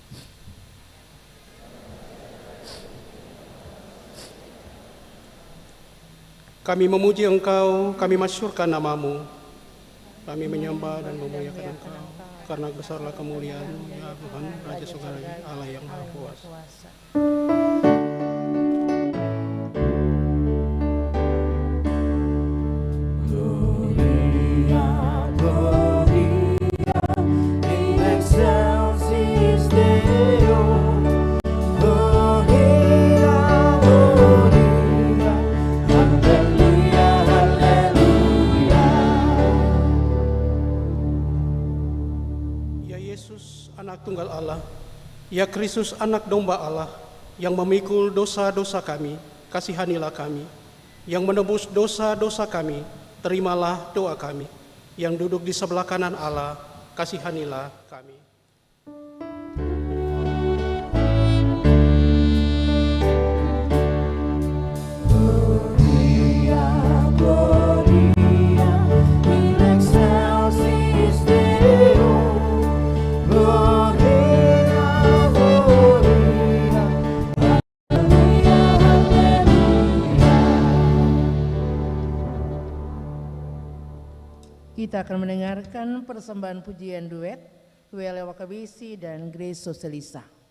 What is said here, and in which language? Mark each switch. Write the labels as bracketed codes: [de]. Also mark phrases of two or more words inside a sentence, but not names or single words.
[id] Kami memuji Engkau, kami masyurkan nama-Mu. Kami menyembah dan memuliakan Engkau, karena besarlah kemuliaan-Mu ya Tuhan, Raja Surgawi, Allah yang Maha Kuasa. [la] Gloria, Gloria, in excelsis Deo. Gloria, Gloria, [id] Haleluya, Haleluya. Ya Yesus, anak tunggal Allah, ya Kristus, anak domba Allah, yang memikul dosa-dosa kami, kasihanilah kami. Yang menebus dosa-dosa kami, terimalah doa kami. Yang duduk di sebelah kanan Allah, kasihanilah kami. [la] Gloria, Gloria, in excelsis Deo. Gloria, Gloria, [id] Haleluya, Haleluya. Kita akan mendengarkan persembahan pujian duet Wele Wakabisi dan Grace Soselisa.